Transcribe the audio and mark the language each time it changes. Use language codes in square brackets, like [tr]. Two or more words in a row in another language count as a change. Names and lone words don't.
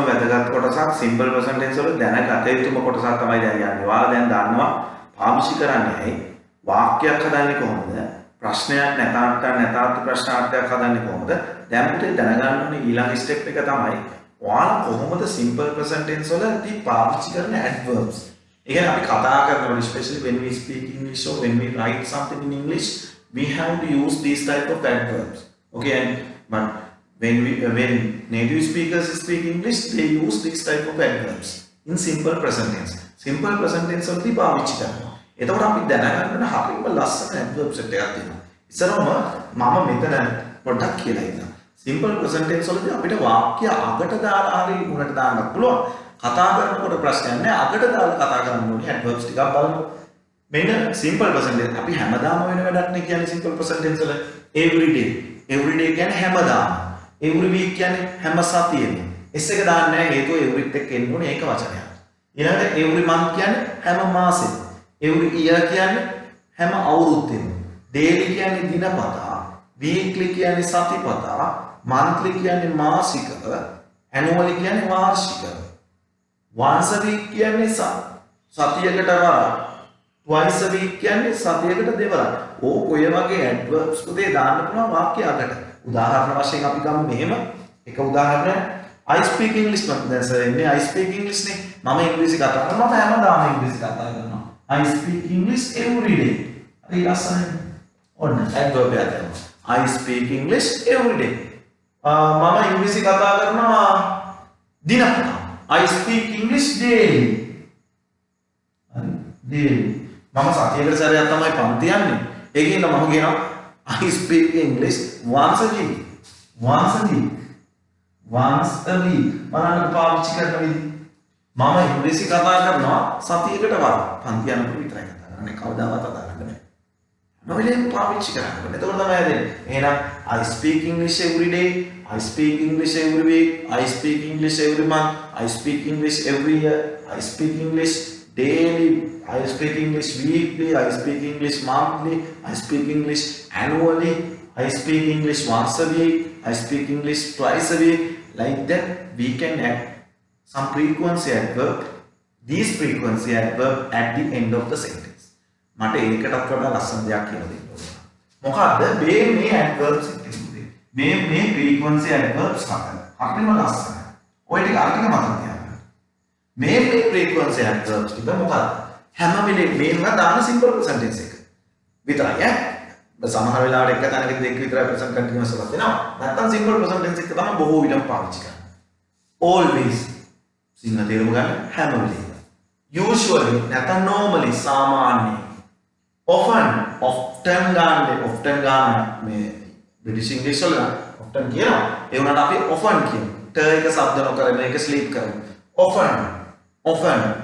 [si] වැදගත් කොටසක් [en] simple present tense [si] වල දැනගත යුතුම කොටසක් තමයි දැන් යන්නේ ඔයාලා දැන් දන්නවා පාවිච්චි කරන්නේ ඇයි වාක්‍යයක් හදන්නේ කොහොමද ප්‍රශ්නයක් නැතාත් ප්‍රශ්නාර්ථයක් හදන්නේ කොහොමද දැන් පුතේ දැනගන්න ඕනේ ඊළඟ ස්ටෙප් එක තමයි ඔයාලා කොහොමද [en] simple present tense [si] වලදී පාවිච්චි කරන [en] adverbs again [si] අපි කතා කරනකොට [en] especially when we speak English or when we write something in English we have to use these type of adverbs okay and but when native speakers speak English they use this type of adverbs in simple present tense [si] වලදී පාවිච්චි කරනවා එතකොට අපි දැනගන්න හරියම ලස්සන [en] adverb set [si] එකක් තියෙනවා ඉස්සරහම මම මෙතන පොඩ්ඩක් කියලා ඉන්නවා [en] simple present tense [si] වලදී අපිට වාක්‍ය අගට දාලා හරි මුලට දාන්න පුළුවන් කතා කරනකොට ප්‍රශ්නයක් නෑ අගට දාලා කතා කරන්න ඕනේ adverbs ටිකක් බලමු මෙන්න [en] simple present tense [si] අපි හැමදාම වෙන වැඩක් නේ කියන්නේ [en] simple present tense [si] වල [en] every day [si] කියන්නේ හැමදාම [en] every week [si] කියන්නේ හැම සතියෙම s එක දාන්න නෑ හේතුව every එක්ක එන්න ඕනේ ඒක වචනයක් ඊළඟට [en] every month [si] කියන්නේ හැම මාසෙම [en] every year [si] කියන්නේ හැම අවුරුද්දෙම daily කියන්නේ දිනපතා weekly කියන්නේ සතිපතා monthly කියන්නේ මාසික annually කියන්නේ වාර්ෂික once [en] a week [si] කියන්නේ සතියකට වරක් [en] twice a week [si] කියන්නේ සතියකට දෙවරක් ඕක ඔය වගේ adverbs පුතේ දාන්න පුළුවන් වාක්‍ය අගට උදාහරණ වශයෙන් අපි ගමු මෙහෙම එක උදාහරණයක් [en] I speak English [si] දැන් සර් එන්නේ [en] I speak English [si] නේ මම ඉංග්‍රීසි කතා කරනවා මම හැමදාම ඉංග්‍රීසි කතා කරනවා [en] I speak English every day [si] හරි ලස්සනයි ඔන්න adverb එකක් [en] I speak English every day [si] මම ඉංග්‍රීසි කතා කරනවා දිනපතා [en] I speak English daily [si] හරි daily මම සතියකට සැරයක් තමයි පන්ති යන්නේ ඒකින්ද මම කියනවා [en] I speak English once a week [si] බලන්න පාවිච්චි කරන විදිහ මම ඉංග්‍රීසි කතා කරනවා සතියකට වරක් පන්ති යනකොට විතරයි කතා කරන්නේ කවදාවත් කතා කරන්නේ නැහැ නොවිලෙන් පාවිච්චි කරන්නේ එතකොට තමයි හදන්නේ එහෙනම් [en] I speak English every day I speak English every week I speak English every month I speak English every year I speak English daily I speak English weekly I speak English monthly I speak English annually I speak English once a week I speak English twice a week like that we can add some frequency adverb these frequency adverb at the end of the sentence [si] මට ඒකටත් වඩා ලස්සන දෙයක් කියලා දෙන්න ඕන මොකද්ද මේ [en] adverbs [si] එකේ මේ [en] frequency adverbs [si] හරිම ලස්සනයි ඔය ටික අරගෙන මතක තියාගන්න මේ [en] frequency adverbs [si] ටික මොකක්ද හැම වෙලේම මේව දාන [en] simple present tense [si] එක විතරයි සමහර වෙලාවට එක තැනක දෙක විතරයි [en] present continuous [si] එකක් දෙනවා නැත්නම් [en] simple present tense [si] එක තමයි බොහෝ විටම පාවිච්චි කරන්නේ always සිංහල තේරුම ගන්න හැම වෙලේම usually නැත්නම් normally සාමාන්‍යයෙන් often ගන්න මේ [en] British English [si] වල often කියනවා ඒ වුණාට අපි often කියමු ට එක શબ્ද නොකර මේක ස්ලීප් කරමු often